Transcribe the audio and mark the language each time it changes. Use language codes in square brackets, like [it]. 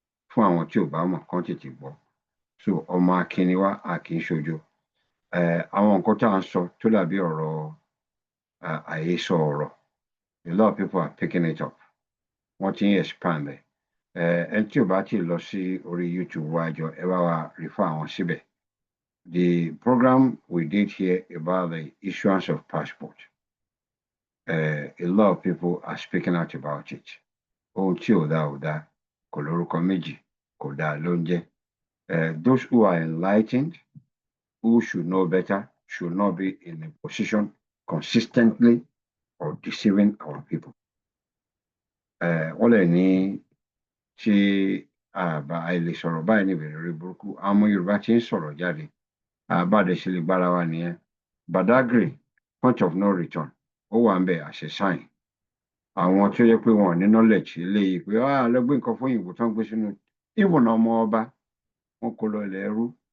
[yo] Fún àwọn tí ò bá mọ̀ kán tètè gbọ́. So ọmọ akínni wa a kì í ṣojo. Àwọn nǹkan tá à ń sọ tó dàbí ọ̀rọ̀ àhesọ ọ̀rọ̀. [en] A lot of people are picking it up. [yo] Wọ́n ti ń expand ẹ̀. Ẹni tí ò bá ti lọ sí orí YouTube wa jọ ẹ bá wa refer àwọn síbẹ̀. [en] The program we did here about the issuance of passport. A lot of people are speaking out about it. [yo] Ohun tí ò dá, kò lórúkọ méjì, kò dá ló ń jẹ́. [en] Those who are enlightened, who should know better should not be in a position consistently or deceiving our people. [yo] Wọ́n lè ní tí àbá àìlè sọ̀rọ̀ báyìí ní ìbẹ̀rẹ̀ rí burúkú àwọn ọmọ Yorùbá ti ń sọ̀rọ̀ jáde àbáde ṣe lè gbára wa nìyẹn. Badagry [en] point of no return [yo] ó wà ń bẹ̀ àṣẹ sáyìn àwọn tó yẹ pé wọn ò ní knowledge eléyìí pé lọ́gbé nǹkan fún òyìnbó tó ń gbé sínú ìwọ̀n ọmọ ọba wọn kò lọ ilẹ̀ ẹrú.